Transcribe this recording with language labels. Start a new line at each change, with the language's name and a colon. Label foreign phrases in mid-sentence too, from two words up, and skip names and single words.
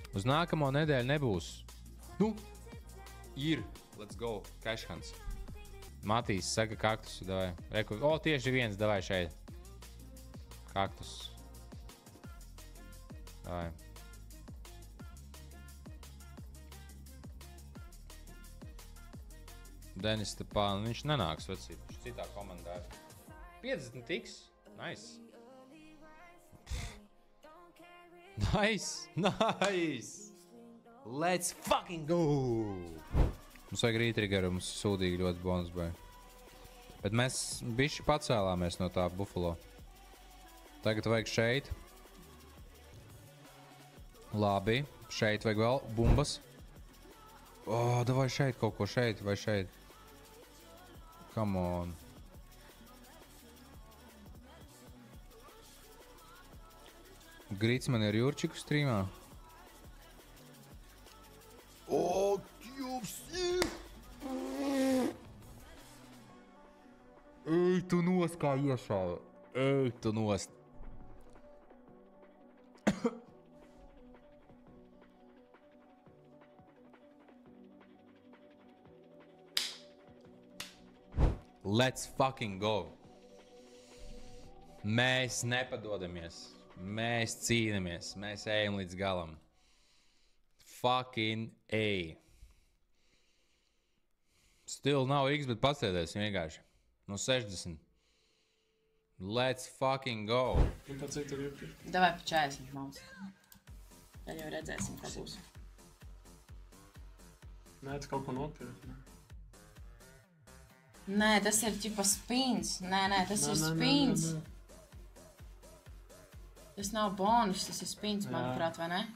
Latvian: Uz nākamo nedēļu nebūs. Nu, ir.
English: Let's go. Cash hands.
Latvian: Matīs saka kaktus. Davai. Reku. O, tieši viens. Davai šeit. Kaktus. Davai. Denis Stepāns. Viņš nenāks vecīt. Viņš citā komandā. 50 tiks.
English: Nice. Nice. Let's fucking go.
Latvian: Mums vajag rītriggeru, mums sūdīgi ļoti bonus vai. Bet mēs bišķi pacēlāmies no tā Buffalo. Tagad vajag šeit. Labi, šeit vajag vēl bumbas. O, davai šeit kaut ko šeit vai šeit.
English: Come on.
Latvian: Grīts man ir Jurčiku streamā. O, Jupsi! Ej, tu nost kā iešāva. Ej, tu nost.
English: Let's fucking go.
Latvian: Mēs nepadodamies. Mēs cīnamies. Mēs ejam līdz galam.
English: Fucking A.
Latvian: Still nav X, bet pasēdēs vienkārši. No 60.
English: Let's fucking go.
Latvian: Un tā cik tev ir? Davai pa 40 mums. Tad jau redzēsim, kā būs. Nē, tu kaut ko nopirki. Nē, tas ir ķipa spins. Nē, tas ir spins. Tas nav bonus, tas ir spins, manuprāt, vai ne?